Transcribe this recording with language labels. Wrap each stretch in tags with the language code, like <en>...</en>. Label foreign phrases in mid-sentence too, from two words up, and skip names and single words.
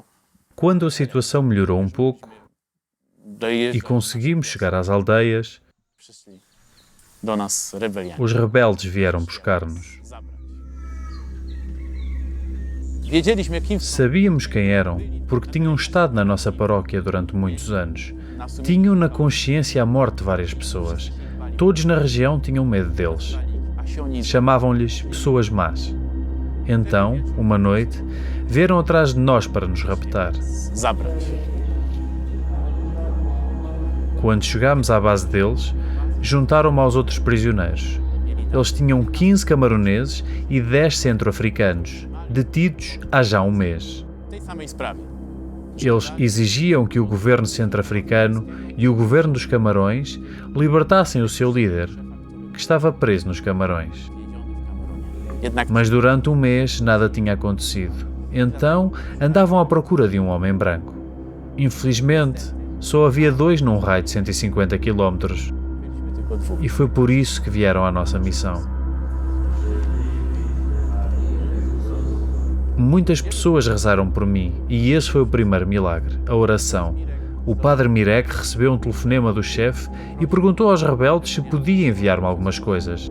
<pt>Quando a situação melhorou um pouco e</pt> <pl>dojeżdżać,</pl> <pt>conseguimos chegar às aldeias,</pt> <pl>przyszli do nas rebelianci.</pl> <pt>os rebeldes vieram buscar-nos.</pt> <pl>Wiedzieliśmy, kim są.</pl> <pt>Sabíamos quem eram, porque tinham estado na nossa paróquia durante muitos anos. Tinham na consciência a morte de várias pessoas. Todos na região tinham medo deles.</pt> <pl>A się oni</pl> <pt>Chamavam-lhes pessoas más. Então, uma noite, vieram atrás de nós para nos raptar.</pt> <pl>zabrać.</pl> <pt>Quando chegámos à base deles, juntaram-me aos outros prisioneiros. Eles tinham 15 camaroneses e 10 centro-africanos, detidos há já um mês.</pt> <pl>W tej samej sprawie.</pl> <pt>Eles exigiam que o governo centro-africano e o governo dos Camarões libertassem o seu líder, que estava preso nos Camarões.</pt> <pl>Jednak</pl> <pt>Mas durante um mês nada tinha acontecido. Então andavam à procura de um homem branco. Infelizmente, só havia 2 num raio de 150 km</pt> <pl>byliśmy tylko 2.</pl> <pt>e foi por isso que vieram à nossa missão. Muitas pessoas rezaram por mim e esse foi o primeiro milagre, a oração. O padre Mirek recebeu um telefonema do chefe e perguntou aos rebeldes se podia enviar-me algumas coisas.</pt>